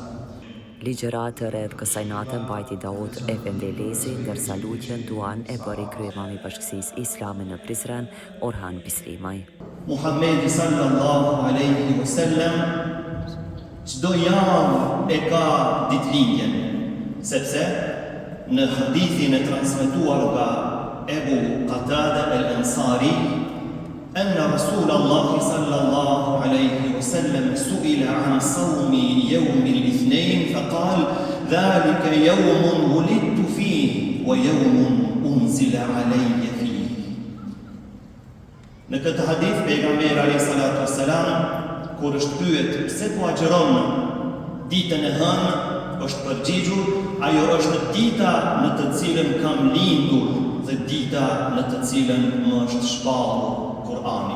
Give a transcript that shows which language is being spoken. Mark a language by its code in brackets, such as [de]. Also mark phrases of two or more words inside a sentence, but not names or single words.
[sq] Ligjërat rreth kësaj nate mbajti Daud Efendi Lezi, ndërsa lutjen duan e bëri kryemani i Bashkisisë Islame në Prizren, Orhan Bislimaj. [ar] Muhamedi صلى الله عليه وسلم [sq] çdo javë e ka ditëlindjen, sepse në hadithin e transmetuar nga Ebu Qatada al-Ansari, [ar] أن رسول الله صلى الله عليه وسلم سئل عن صوم يوم الاثنين فقال ذلك يوم ولدت فيه ويوم أنزل علي فيه. [sq] Në këtë hadith pejgamberi [ar] عليه الصلاة والسلام [sq] kur është pyet pse po agjeron ditën e hënë, është përgjigjur, ajo është dita në të cilën kam lindur dhe dita në të cilën më është shpallur Kur'ani.